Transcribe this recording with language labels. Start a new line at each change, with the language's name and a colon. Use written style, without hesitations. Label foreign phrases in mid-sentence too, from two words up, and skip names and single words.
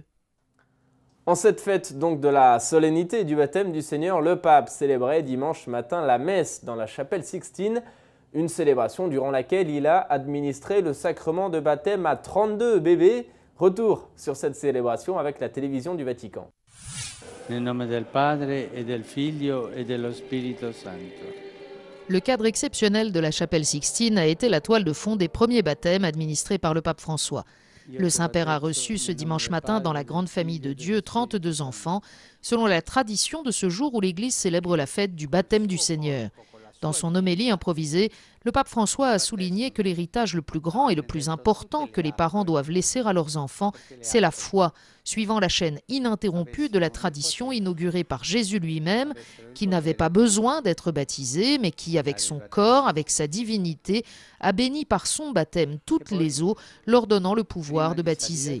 French: En cette fête donc de la solennité du baptême du Seigneur, le pape célébrait dimanche matin la messe dans la chapelle Sixtine, une célébration durant laquelle il a administré le sacrement de baptême à 32 bébés. Retour sur cette célébration avec la télévision du Vatican.
Italian: Nel nome del Padre e del Figlio e dello Spirito Santo.
French: Le cadre exceptionnel de la chapelle Sixtine a été la toile de fond des premiers baptêmes administrés par le pape François. Le Saint-Père a reçu ce dimanche matin dans la grande famille de Dieu 32 enfants, selon la tradition de ce jour où l'Église célèbre la fête du baptême du Seigneur. Dans son homélie improvisée, le pape François a souligné que l'héritage le plus grand et le plus important que les parents doivent laisser à leurs enfants, c'est la foi, suivant la chaîne ininterrompue de la tradition inaugurée par Jésus lui-même, qui n'avait pas besoin d'être baptisé, mais qui, avec son corps, avec sa divinité, a béni par son baptême toutes les eaux, leur donnant le pouvoir de baptiser.